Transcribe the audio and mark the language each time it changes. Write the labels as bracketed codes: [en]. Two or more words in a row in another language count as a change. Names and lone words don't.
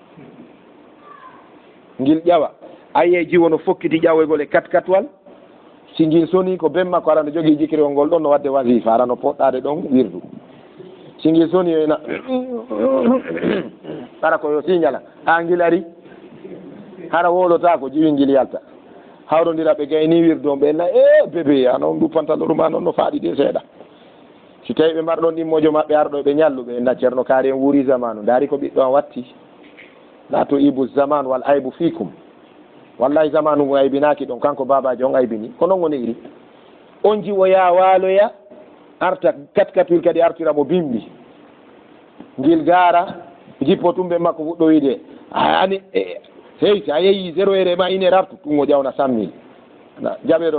[ff] ngil ƴawa ayiye jiwo no fokkiti ƴawoygol e 4x4 wal si ngil soni ko bemma ko ara no jogii jikirol ngol ɗon no wadde wasifa ara no poɗɗade ɗon wirdu si ngil soni ena ara koyo signala ha ngil ari hara wolota ko jiwi ngil yalta hawrodira ɓe gayni wirdu on ɓenna bébé ano on ɗuppantallo ɗuma noon no faaɗi de seeɗa si tawi ɓe mbarɗon ɗimmojo maɓɓe arɗo ɓe ñalluɓe na ceerno kaari en wuuri zamanu daari ko ɓiɗɗo an watti la to ibu zaman wal aybu fikum wallahi zamanu ngu aybinaki ɗon kanko babaji on aybini ko noon woni iri on jiwoya waaloya arta 4x4 kadi artira mo bimbi ngil gaara jippo tumɓe makko fuɗɗo wiide ani hey sa yeeyi 0 heure ma 1 heure artu ɗum o ƴawna 100 000 jaɓeɗo